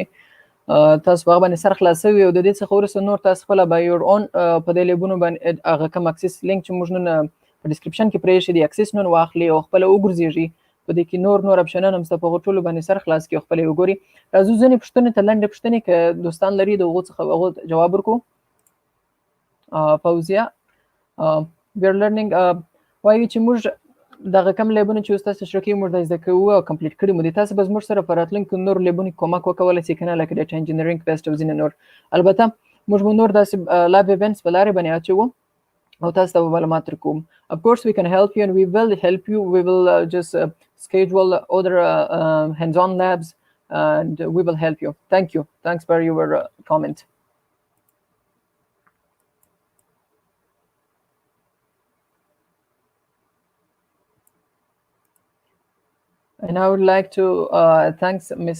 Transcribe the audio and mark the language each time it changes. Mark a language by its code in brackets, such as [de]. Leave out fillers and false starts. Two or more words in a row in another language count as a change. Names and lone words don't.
[ps] تاسو په هغه باندې سر خلاصوي او د دې څخه وروسته نور تاسو خپله به [en] your own [ps] په دې لیبونو باندې هغه کوم [en] access link [ps] چې موږ نن په ډسکرپشن کې پرې ایښی دی اکسس نن واخلي او خپله وګرځېږي. په دې کې نور اپشنونه هم شته، په هغو ټولو باندې سر خلاص کړي او خپله یې وګوري. راځو ځینې پوښتنې ته لنډې پوښتنې که دوستان لري د هغو څخه هغو جواب ورکړو. فوزیه [en] we are learning [ps] وایي چې موږ دغه کم لیبونه چې تاسو تشریح کوي موږ د زده کوو او کمپلیټ کړي مو دي. تاسو به زموږ سره په راتلونکي نور لیبونو کومک وکولی شئ که نه، لکه [en] data engineering best [ps] او ځینې نور. البته موږ به نور داسې [en] lab events [ps] په لارې باندې اچوو او تاسو ته به معلومات درکوو. [en] Of course we can help you and we will help you. We will just schedule other hands-on labs and we will help you. Thank you. Thanks for your comment. And I would like to thank Ms.